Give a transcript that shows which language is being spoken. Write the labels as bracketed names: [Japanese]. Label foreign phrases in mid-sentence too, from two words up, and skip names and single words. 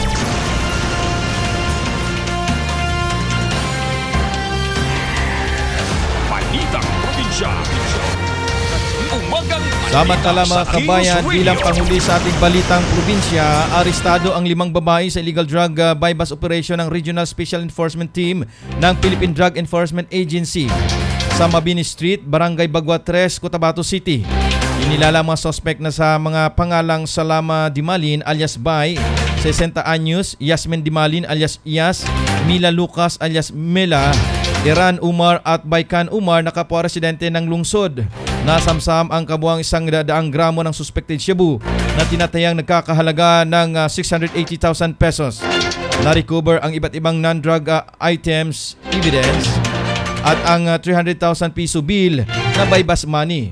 [Filipino] Balitang probinsya. Samantala mga kabayan, bilang panghuli sa ating balitang probinsya, arestado ang 5 babae sa [English] illegal drug bypass operation [Filipino] ng Regional Special Enforcement Team ng Philippine Drug Enforcement Agency sa Mabini Street, Barangay Bagua 3, Cotabato City. Inilala mga suspect na sa mga pangalang Salama Dimalin alias Bay, 60 anyos, Yasmin Dimalin alias Iyas, Mila Lucas alias Mela, Iran Umar at Baikan Umar na kapwa residente ng lungsod. Nasamsam ang kabuang 100 gramo ng suspected shabu na tinatayang nagkakahalaga ng 680,000 pesos. Na-recover ang iba't ibang [English] non-drug items evidence [Filipino] at ang 300,000 piso bill na [English] bypass money.